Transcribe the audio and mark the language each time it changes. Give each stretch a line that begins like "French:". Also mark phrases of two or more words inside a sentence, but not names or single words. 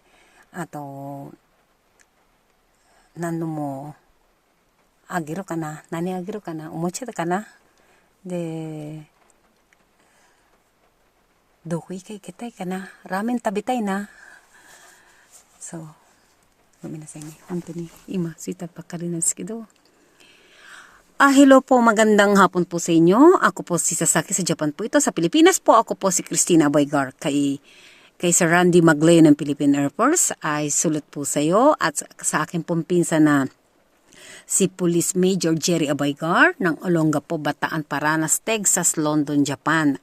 Japanese: あと、何度もあげるかな。何あげるかな。おもちゃだかな。で、どこ行きたいかな。ラーメン食べたいな。そう。ごめんなさいね。本当に今、着いたばっかりなんですけど。
Filipino: Hello po, magandang hapon po sa inyo. Ako po si Sasaki sa Japan po ito. Sa Pilipinas po, ako po si Christina Boygar. Kay Sir Randy Magleo ng Philippine Air Force ay sulat po sa iyo. At sa akin pong pinsan na si Police Major Jerry Aboygar ng Olongapo, Bataan, Paranas, Texas, London, Japan.